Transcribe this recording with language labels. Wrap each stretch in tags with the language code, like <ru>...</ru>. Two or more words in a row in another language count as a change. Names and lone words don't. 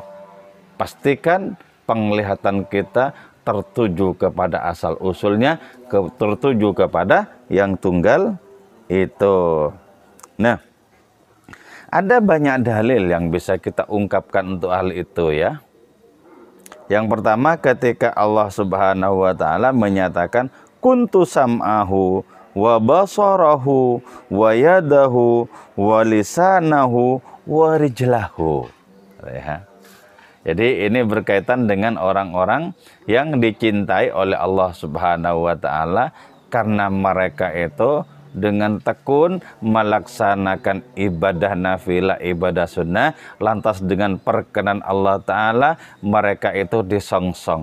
<id>Pastikan penglihatan kita tertuju kepada asal usulnya, tertuju kepada yang tunggal itu. Nah, ada banyak dalil yang bisa kita ungkapkan untuk hal itu ya. Yang pertama, ketika Allah</id> <ar>سبحانه وتعالى</ar> <id>menyatakan</id> <ar>كنت سمعه وبصره ويده ولسانه ورجله.</ar> <id>Ya. Jadi ini berkaitan dengan orang-orang yang dicintai oleh Allah</id> <ar>سبحانه وتعالى</ar> <id>karena mereka itu dengan tekun melaksanakan ibadah nafilah, ibadah sunnah, lantas dengan perkenan Allah Ta'ala mereka itu disongsong.</id>